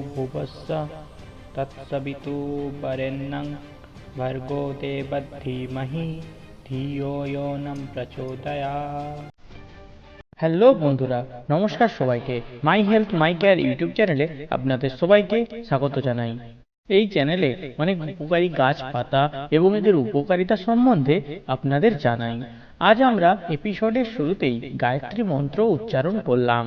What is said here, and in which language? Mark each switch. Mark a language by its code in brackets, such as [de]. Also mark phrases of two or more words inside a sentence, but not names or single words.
[sa] भुवस्स तत्सवितुर्वरेण्यं भर्गो देवधीमहि धियो यो न प्रचोदयात्। [bn] হ্যালো বন্ধুরা, নমস্কার সবাইকে। মাই হেলথ মাই কেয়ার ইউটিউব চ্যানেলে আপনাদের সবাইকে স্বাগত জানাই। এই চ্যানেলে অনেক উপকারী গাছ পাতা এবং এদের উপকারিতা সম্বন্ধে আপনাদের জানাই। আজ আমরা এপিসোডের শুরুতেই গায়ত্রী মন্ত্র উচ্চারণ করলাম।